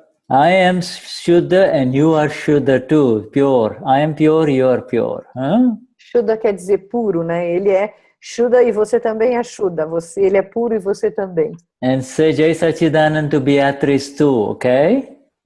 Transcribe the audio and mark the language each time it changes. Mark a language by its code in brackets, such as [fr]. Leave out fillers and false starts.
[en] I am Shuddha and you are Shuddha too, pure. I am pure, you are pure. Huh? [pt] Shuddha quer dizer puro, né? Ele é Shuddha e você também é Shuddha. Ele é puro e você também. [en] And say Jai Sachidanand to Beatrice too, okay?